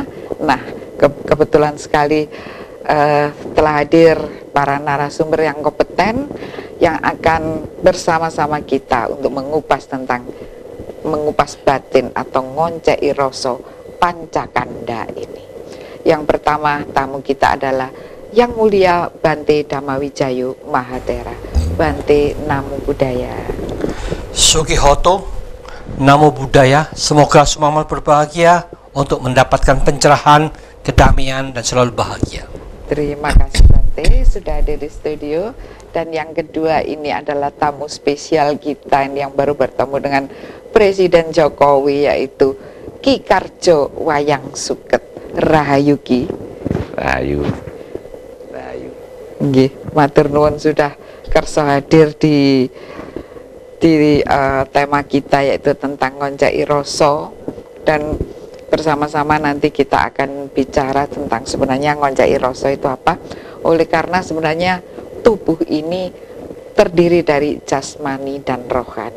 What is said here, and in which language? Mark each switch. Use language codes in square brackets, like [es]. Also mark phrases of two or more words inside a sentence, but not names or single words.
[id] Nah, kebetulan sekali telah hadir para narasumber yang kompeten yang akan bersama-sama kita untuk mengupas batin atau [jv] ngoncei rasa [id] pancakanda ini. Yang pertama tamu kita adalah Yang Mulia Bante Dhammawijayo Mahathera. Bante, [pi] Namo Buddhaya. [id] Sugihoto, [pi] Namo Buddhaya. [id] Semoga semua berbahagia untuk mendapatkan pencerahan, kedamaian, dan selalu bahagia. Terima kasih Bante sudah hadir di studio. Dan yang kedua ini adalah tamu spesial kita yang baru bertemu dengan Presiden Jokowi, yaitu Ki Karjo Wayang Suket. Rahayu Ki. Rahayu. Rahayu. [jv] Nggih, matur nuwun [id] sudah kersa hadir di tema kita, yaitu tentang [jv] ngoncei rasa. [id] Dan bersama-sama nanti kita akan bicara tentang sebenarnya [jv] ngoncei rasa [id] itu apa. Oleh karena sebenarnya tubuh ini terdiri dari jasmani dan rohani.